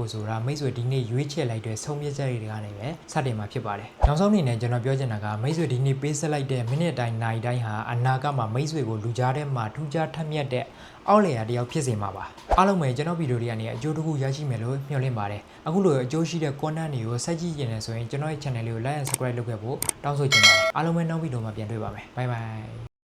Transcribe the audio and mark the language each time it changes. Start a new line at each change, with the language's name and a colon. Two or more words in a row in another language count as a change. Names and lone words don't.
Burmese: ဖို့ဆိုတာမိတ်ဆွေဒီနေ့ရွေးချယ်လိုက်တဲ့ဆုံးဖြတ်ချက်တွေကနေပဲစတင်မှာဖြစ်ပါတယ်။နောက်ဆုံးအနေနဲ့ကျွန်တော်ပြောချင်တာကမိတ်ဆွေဒီနေ့ပေးဆက်လိုက်တဲ့မိနစ်တိုင်းနိုင်တိုင်းဟာအနာဂတ်မှာမိတ်ဆွေကိုလူကြားထဲမှာထူးခြားထက်မြက်တဲ့အောက်လေယာဉ်တရားဖြစ်စေမှာပါ။အားလုံးပဲကျွန်တော်ဗီဒီယိုတွေကနေအကျိုးတစ်ခုရရှိမယ်လို့မျှော်လင့်ပါတယ်။အခုလိုအကျိုးရှိတဲ့ content တွေကိုဆက်ကြည့်ကြနေဆိုရင်ကျွန်တော်ရဲ့ channel လေးကို
English: like and subscribe
Burmese: လုပ်ခဲ့ဖို့တောင်းဆိုချင်ပါတယ်။အားလုံးပဲနောက်ဗီဒီယိုမှာပြန်တွေ့ပါမယ်။
English: Bye bye